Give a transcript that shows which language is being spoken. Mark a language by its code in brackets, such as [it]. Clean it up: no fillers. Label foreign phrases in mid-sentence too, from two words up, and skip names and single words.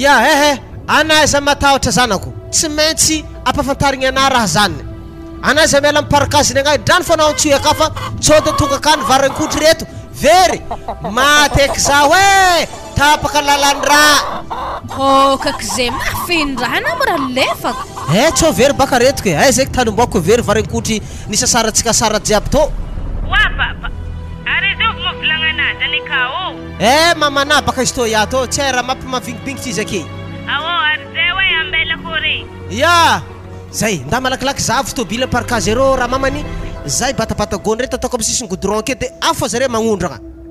[mg] ya anaiza matahotra zanako tsy maintsy ampafantarigny ana raha zany anaiza miala amin'ny parkaziny agnahy drano fa nao antsoy aka fa tsôda tonga akany varenkotry reto very mateky zaho tapaka lalany raha kaky zay mafin-draha na mora lefaka tsô very baka retiko zay tanimboko very varenkotry nisasaratsika sara jiaby to papa ary zovy mo volagna zany ka mamana baka izy to ya to tsy raha mampimavingibingitry izy ake ary zay ambela kory ya zay nda malakilaky zavo tobily parkazy rô raha mamany zay batabata gony reto ataoko amin'ny sisiny goudron ake de afa zare magnondragna